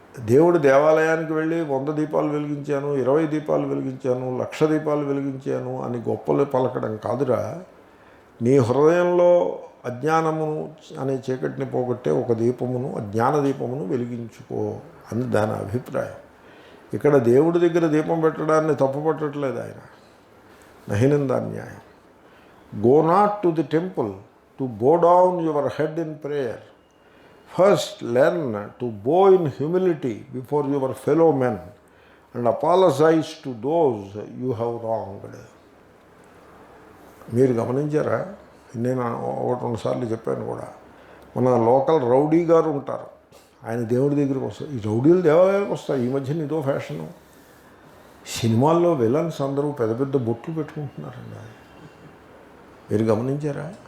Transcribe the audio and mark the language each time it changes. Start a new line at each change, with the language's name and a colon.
Telugu: దేవుడు దేవాలయానికి వెళ్ళి 100 దీపాలు వెలిగించాను, 20 దీపాలు వెలిగించాను, 1,00,000 దీపాలు వెలిగించాను అని గొప్పలు పలకడం కాదురా, నీ హృదయంలో అజ్ఞానమును అనే చీకటిని పోగొట్టే ఒక దీపమును, అజ్ఞాన దీపమును వెలిగించుకో అని దాని అభిప్రాయం. ఇక్కడ దేవుడి దగ్గర దీపం పెట్టడాన్ని తప్పుపట్టట్లేదు ఆయన, నహినందాన్యాయం.
English: Go not to the temple to bow down your head in prayer. First learn to bow in humility before your fellow men and apologize to those you have wronged.
Telugu: మీరు గమనించారా, నేను 1-2 సార్లు చెప్పాను కూడా, మన లోకల్ రౌడీ గారు ఉంటారు, ఆయన దేవుడి దగ్గరికి వస్తారు. ఈ రౌడీలు దేవాలయానికి వస్తారు. ఈ మధ్యన ఇదో ఫ్యాషను. సినిమాల్లో విలన్స్ అందరూ పెద్ద పెద్ద బొట్లు పెట్టుకుంటున్నారండి. మీరు గమనించారా?